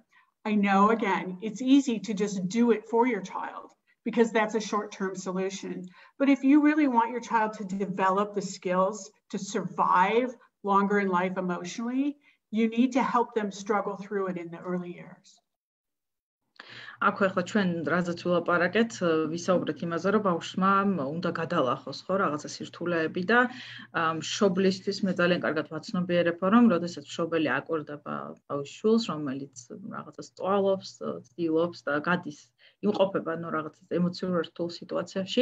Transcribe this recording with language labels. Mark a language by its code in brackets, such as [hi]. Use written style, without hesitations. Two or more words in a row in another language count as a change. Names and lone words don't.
[en] I know, again, it's easy to just do it for your child because that's a short-term solution. But if you really want your child to develop the skills to survive longer in life emotionally, you need to help them struggle through it in the early years. [ka] აქვე ახლა ჩვენ რაზეც ვილაპარაკეთ, ვისაუბრეთ იმაზე, რომ ბავშვმა უნდა გადალახოს ხო რაღაცა სირთულეები და მშობლისთვის მე ძალიან კარგად ვაცნობიერებ, რომ როდესაც მშობელი აკვირდება თავის შვილს, რომელიც რაღაცას წვალობს, ცდილობს და გადის იმყოფება რაღაც ემოციურ რთულ სიტუაციაში.